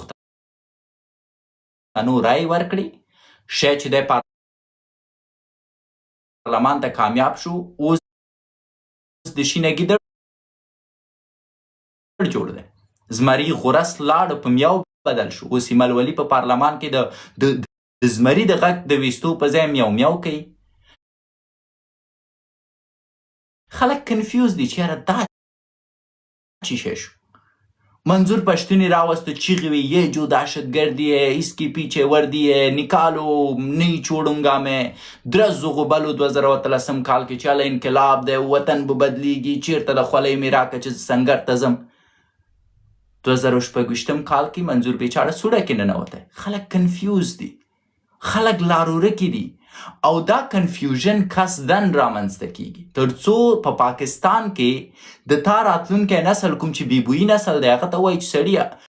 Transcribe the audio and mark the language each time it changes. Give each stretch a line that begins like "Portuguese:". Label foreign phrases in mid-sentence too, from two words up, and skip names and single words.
Pashto: پښتنو رای ورکړي شی چې دی پارلمان ته کامیاب شو اوس د شینه ګیدړ جوړ دی زمري غرس لاړ په میاو بدل شو اوس ایمل ولی په پارلمان کې د زمري د غږ د ویستو په ځای میاو میاو کوي خلک کنفیوز دي چې یاره دا چی شی شو منظور پشتونی راوسته چیغې وی
Urdu: یہ جو دهشتگردی ہے اس کی پیچھے وردی ہے نکالو نہیں چھوڑوں گا میں
Pashto: درزغو بلو 2013 کال کې چاله انقلاب دی وطن به بدلیږي چیرته د خولۍ مې راکړه چې سنګر ته ځم 2016 کال کې منظور بیچاره سوړه کې ننوتی خلک کنفیوز دي خلک لارورکي دي او دا کنفیوژن قصدن رامنځته کیږي تر څو په پاکستان کې د تا راتلونکی نسل کوم چې بیبویي نسل دی هغه ته وایي چې سړیه